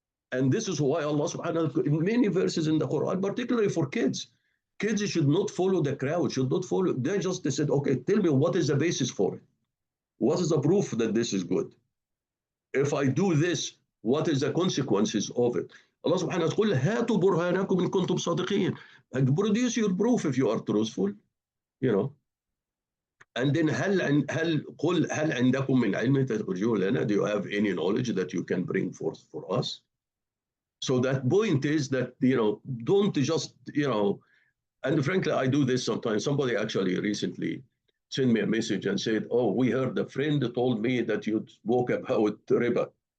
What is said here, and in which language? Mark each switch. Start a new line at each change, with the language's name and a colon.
English: And this is why Allah subhanahu wa ta'ala, in many verses in the Quran, particularly for kids should not follow the crowd, should not follow. They just said, okay, tell me what is the basis for it? What is the proof that this is good? If I do this, what is the consequences of it? Allah subhanahu wa ta'ala,
Arabic: هاتوا برهانكم إن كنتم صادقين.
English: And produce your proof if you are truthful. And then
Arabic: هل عندكم من علم تخرجوه لنا?
English: Do you have any knowledge that you can bring forth for us? So that point is that, don't just, and frankly, I do this sometimes. Somebody actually recently sent me a message and said, oh, we heard a friend told me that you spoke about riba.